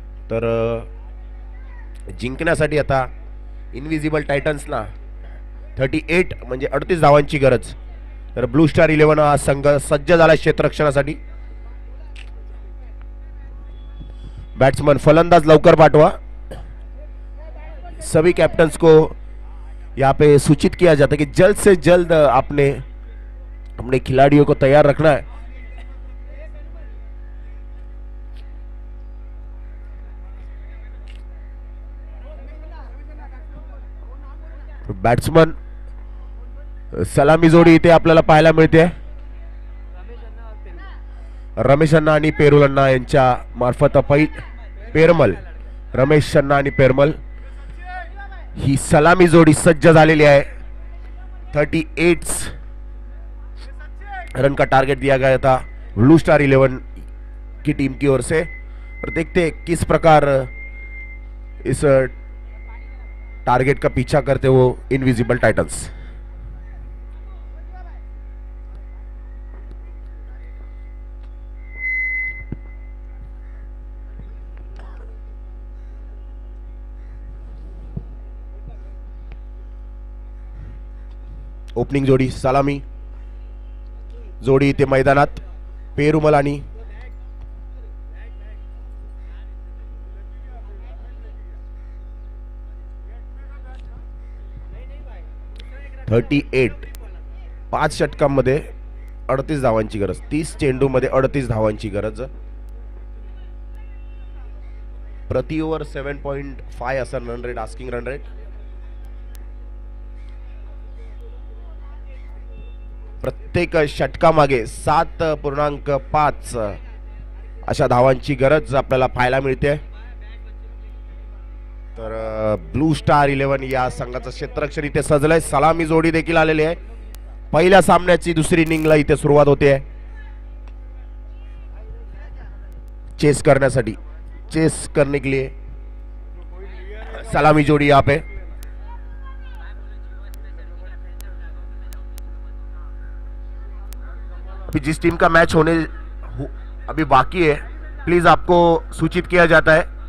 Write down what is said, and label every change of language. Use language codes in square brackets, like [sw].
[mr] तर जिंकण्यासाठी आता इनविजिबल टायटन्सला 38 म्हणजे 38 धावांची गरज. तर ब्लू स्टार 11 हा संघ सज्ज झाला क्षेत्ररक्षणासाठी. बॅट्समन फलंदाज लवकर पाठवा. [hi] सभी कैप्टन्स को यहाँ पे सूचित किया जाता है कि जल्द से जल्द आपने अपने खिलाड़ियों को तैयार रखना है. [mr] बॅट्समन सलामी जोडी इथे आपल्याला पाहायला मिळते. रमेश अण्णा आणि पेरुल अण्णा यांच्या मार्फत पेरमल रमेश अण्णा आणि पेरमल ही सलामी जोड़ी सज्ज झालेली आहे. [hi] 38 रन का टारगेट दिया गया था ब्लू स्टार 11 की टीम की ओर से. और देखते हैं किस प्रकार इस टारगेट का पीछा करते वो इनविजिबल टाइटन्स. [mr] ओपनिंग जोडी सलामी जोडी इथे मैदानात. पेरुमल आणि 38 5 षटकांमध्ये 38 धावांची गरज. 30 चेंडू मध्ये 38 धावांची गरज. प्रति ओव्हर 7.5 असा run rate asking run rate. प्रत्येक षटकामागे 7.5 अशा धावांची गरज आपल्याला पाहायला मिळते. तर ब्लू स्टार 11 या संघाचं क्षेत्ररक्षण इथे सजलंय. सलामी जोडी देखील आलेली आहे. पहिल्या सामन्याची दुसरी इनिंगला इथे सुरुवात होते आहे. चेस करण्यासाठी [hi] चेस करने के लिए सलामी जोड़ी यहाँ पे. अभी जिस टीम का मैच होने अभी बाकी है प्लीज आपको सूचित किया जाता है.